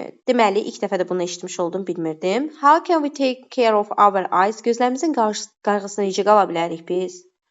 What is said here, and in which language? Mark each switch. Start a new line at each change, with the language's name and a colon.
Azerbaijani: Deməli, ilk dəfə də bunu eşitmiş oldum, bilmirdim.
English: How can we take care of our eyes?
Azerbaijani: Gözlərimizin qayğısına necə qala bilərik biz?